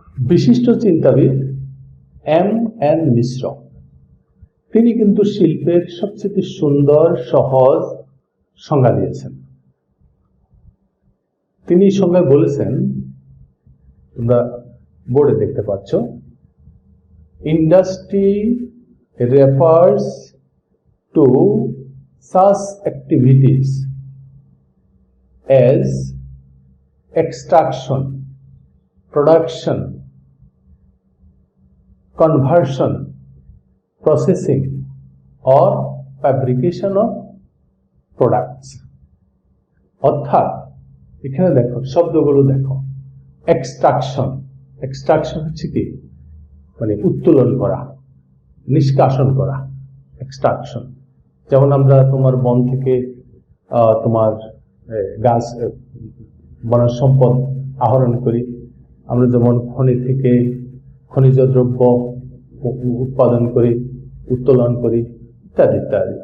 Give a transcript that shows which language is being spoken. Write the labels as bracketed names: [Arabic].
[Bangla] বিশিষ্ট চিন্তাবিদ এম.এন. মিশ্র, তিনি কিন্তু শিল্পের সবচেয়ে সুন্দর সহজ সংজ্ঞা দিয়েছেন। তিনি সংজ্ঞায় বলেছেন, তোমরা বোর্ডে দেখতে পাচ্ছ, industry [English] refers to such activities as extraction, production, conversion, processing or fabrication of products. [Bangla] অর্থাৎ এখানে দেখো শব্দগুলো দেখো, এক্সট্রাকশন, এক্সট্রাকশন হচ্ছে কি, মানে উত্তোলন করা, নিষ্কাশন করা, এক্সট্রাকশন। যেমন আমরা তোমার বন থেকে তোমার গাছ, বনজ সম্পদ আহরণ করি, আমরা যেমন খনি থেকে খনিজ দ্রব্য উৎপাদন করি, উত্তোলন করি, ইত্যাদি ইত্যাদি।